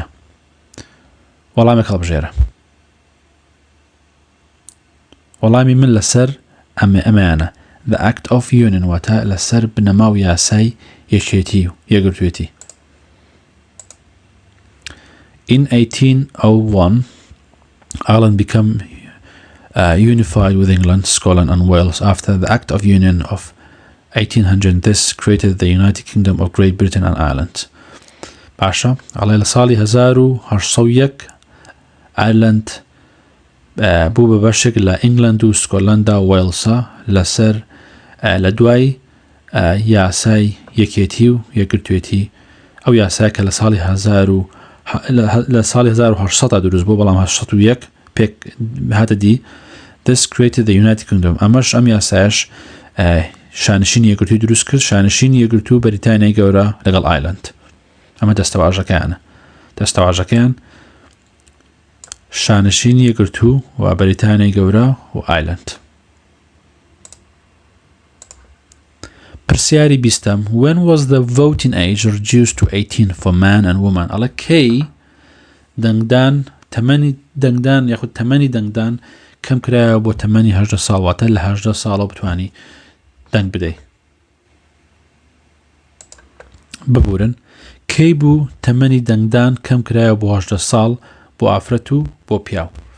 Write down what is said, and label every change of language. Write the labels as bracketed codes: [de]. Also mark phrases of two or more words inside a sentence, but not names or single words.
[ckb] وەڵامێک هەڵبژێرە. وەڵامی من لەسەر ئەمەیانە. The Act of Union واتە لەسەر بنەما و یاسای یەکێتی و یەکگرتوێتی. [en] In 1801, Ireland became unified with England, Scotland and Wales after the Act of Union of 1800. This created the United Kingdom of Great Britain and Ireland. [ckb] باشا على لسالي 1801 Ireland بوو بەشێک لە ئینگلند و سکۆتلەندا و وێلسا لەسەر لە یاسای یەکێتی و یەکگرتوێتی ئەو یاسای کە لە ساڵی 1800 دروست بوو بەڵام 1801 پێک هاتە دی. [en] This created the United Kingdom. [ckb] ئەمەش ئەم یاسایش شانشینی یەکگرتووی دروست کرد. شانشینی یەکگرتوو بەریتانیای گەورە لەگەڵ ئایلند. ئەمە دەستەواژەکەیانە. دەستەواژەکەیان شانشینی یەکگرتوو و بەریتانیای گەورە و ئایلند. پرسیاری بیستم. [en] When was the voting age reduced to 18 for man and woman? [ckb] ئەڵە کەی دەنگدان تەمەنی دەنگدان یاخود تەمەنی دەنگدان کەم کرایەوە بۆ تەمەنی 18 ساڵ واتە لە 18 ساڵەوە بتوانی دەنگ بدەی. ببورن. کەی بوو تەمەنی دەنگدان کەم کرایەوە بۆ 18 ساڵ بۆ ئافرەت و بۆ پیاو؟